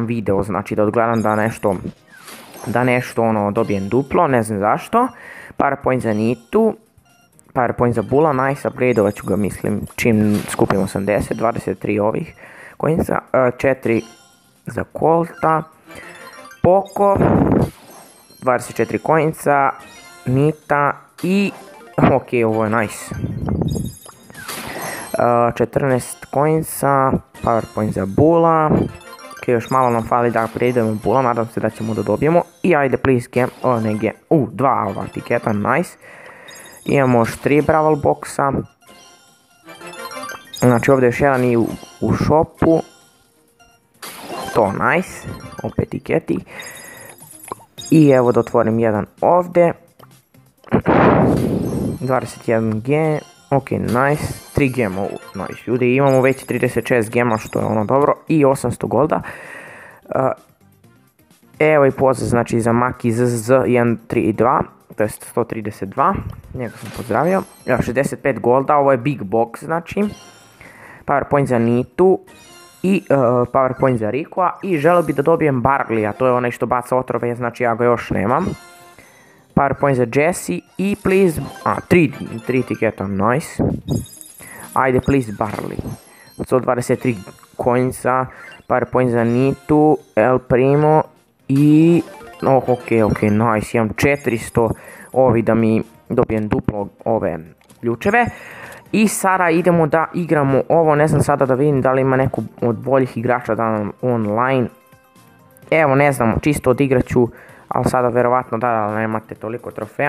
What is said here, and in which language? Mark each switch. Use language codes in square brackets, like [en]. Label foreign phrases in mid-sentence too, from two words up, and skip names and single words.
[bs] video, znači da odgledam da nešto ono dobijem duplo, ne znam zašto, powerpoint za Nitu, powerpoint za Bula, nice, upgradeovat ću ga mislim čim skupim 80, 23 ovih coinca, 4 za Colta, Poco, 24 coinca, Nita i, ok, ovo je nice, 14 coinca, powerpoint za Bula, ok, još malo nam fali da upgradeujemo Bula, nadam se da ćemo da dobijemo, i ajde please game, ne game, 2 ova tiketa, nice, imamo još 3 Brawl Boxa, znači ovdje još jedan i u shopu, to nice, opet tiketi. I evo da otvorim jedan ovdje, 21 gem, ok, nice, 3 gema, nice, ljudi, imamo već 36 gema, što je ono dobro, i 800 golda. Evo i pozdrav, znači za Maki ZZZ 132, to je 132, njega sam pozdravio, 65 golda, ovo je Big Box, znači, powerpoint za Nitu, i powerpoint za Rikoa i želio bi da dobijem Barleya, to je onaj što baca otrove, znači ja ga još nemam. Powerpoint za Jessie i please, 3 tiketa, nice. Ajde please Barley, 123 coinsa, powerpoint za Nitu, El Primo i, ok, nice, imam 400 ovi da mi dobijem duplo ove ključeve. I sada idemo da igramo ovo, ne znam sada da vidim da li ima neko od boljih igrača da nam online Evo, ne znam, čisto odigrat ću, ali sada verovatno da nemate toliko trofeja.